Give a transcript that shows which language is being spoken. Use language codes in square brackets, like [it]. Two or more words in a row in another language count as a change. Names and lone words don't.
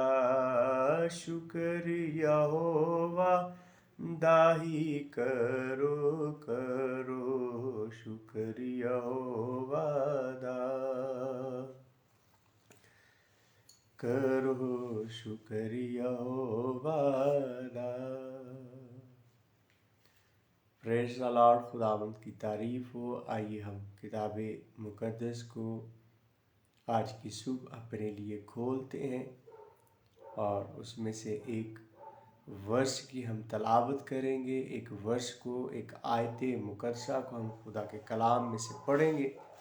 [pa] ਸ਼ੁਕਰੀਆ ਹੋਵਾ ਦਾਹੀ ਕਰੋ ਕਰੋ, ਸ਼ੁਕਰੀਆ ਹੋਵਾ ਦਾ ਕਰੋ, ਸ਼ੁਕਰੀਆ ਹੋਵਾ ਦਾ। [en] Praise the Lord. [ur] خداوند کی تعریف ہو. آئیے ہم کتاب مقدس کو آج کی صبح اپنے لیے کھولتے ہیں اور اس میں سے ایک ورس کی ہم تلاوت کریں گے. ایک ورس کو، ایک آیت مقدسہ کو ہم خدا کے کلام میں سے پڑھیں گے.